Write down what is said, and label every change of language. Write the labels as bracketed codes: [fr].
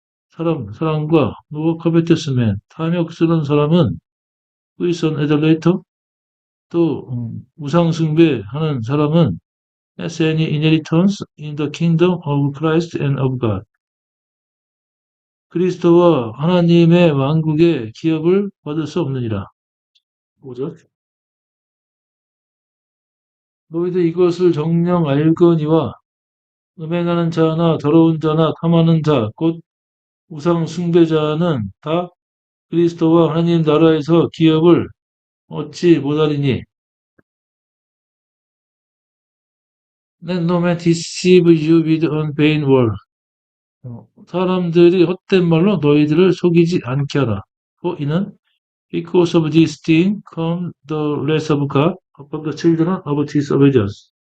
[ko] 사람과 [en] no covetous man, [ko] 탐욕스러운 사람은 [en] who is an idolater, [ko] 또 우상숭배하는 사람은 [en] has any inheritance in the kingdom of Christ and of God. [ko] 그리스도와 하나님의 왕국의 기업을 받을 수 없느니라. 뭐죠? 너희도 이것을 정녕 알거니와 음행하는 자나 더러운 자나 탐하는 자, 곧 우상 숭배자는 다 그리스도와 하나님 나라에서 기업을 얻지 못하리니. [en] Let no man deceive you with vain word. [ko] 사람들이 헛된 말로 너희들을 속이지 않게 하라. 이는 [en] because of this thing come the wrath of God upon the children of disobedience.